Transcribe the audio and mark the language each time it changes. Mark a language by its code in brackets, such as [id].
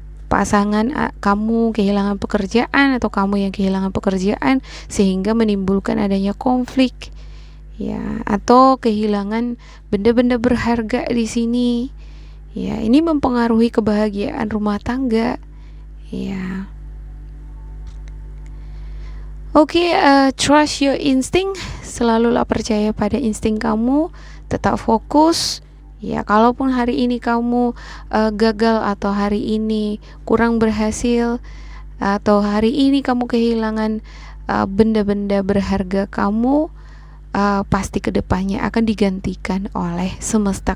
[id] Pasangan kamu kehilangan pekerjaan atau kamu yang kehilangan pekerjaan sehingga menimbulkan adanya konflik ya, atau kehilangan benda-benda berharga di sini. Ya, ini mempengaruhi kebahagiaan rumah tangga. Ya. [en] Oke, trust your instinct. [id] Selalulah percaya pada insting kamu. Tetap fokus. Ya, kalaupun hari ini kamu gagal atau hari ini kurang berhasil atau hari ini kamu kehilangan benda-benda berharga kamu, pasti kedepannya akan digantikan oleh semesta.